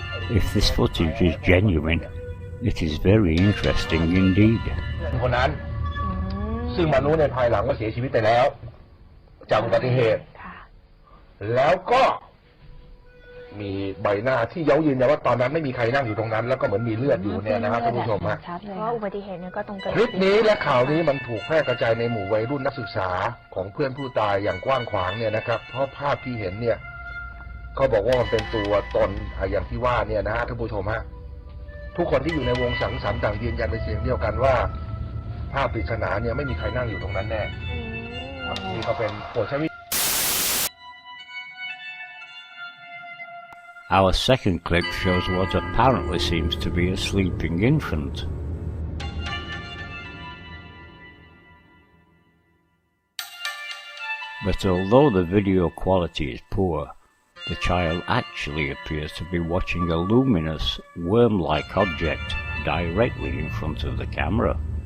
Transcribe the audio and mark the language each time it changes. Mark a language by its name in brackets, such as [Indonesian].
[English] If this footage is genuine, it is very interesting indeed. [Thai] คนนั้นซึ่งมารู้ในภายหลังว่าเสียชีวิตไปแล้วจากอุบัติเหตุแล้วก็มีใบหน้าที่เย้ายืนยันว่าตอนนั้นไม่มีใครนั่งอยู่ตรงนั้นแล้วก็เหมือนมีเลือดอยู่เนี่ยนะครับท่านผู้ชมฮะ เพราะอุบัติเหตุเนี่ยก็ตรงกัน คลิปนี้และข่าวนี้มันถูกแพร่กระจายในหมู่วัยรุ่นนักศึกษาของเพื่อนผู้ตายอย่างกว้างขวางเนี่ยนะครับเพราะภาพที่เห็นเนี่ยเขาบอกว่ามันเป็นตัวตนอย่างที่ว่าเนี่ยนะฮะท่านผู้ชมฮะทุกคนที่อยู่ในวงสังสรรค์ต่างยืนยันเป็นเสียงเดียวกันว่าภาพปริศนาเนี่ยไม่มีใครนั่งอยู่ตรงนั้นแน่นี่ก็เป็นโปรดใช้ [English] Our second clip shows what apparently seems to be a sleeping infant. But although the video quality is poor, the child actually appears to be watching a luminous, worm-like object directly in front of the camera.